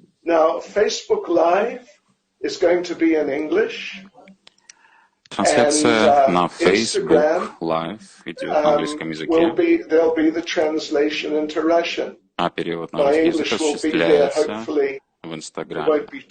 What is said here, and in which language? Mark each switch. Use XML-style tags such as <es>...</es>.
<en>Now, Facebook Live is going to be in English.</en> <ru>Трансляция на Facebook Live идет на английском языке.</ru> <en>There'll be the translation into Russian.</en> <ru>А перевод на русский язык осуществляется в Инстаграме.</ru>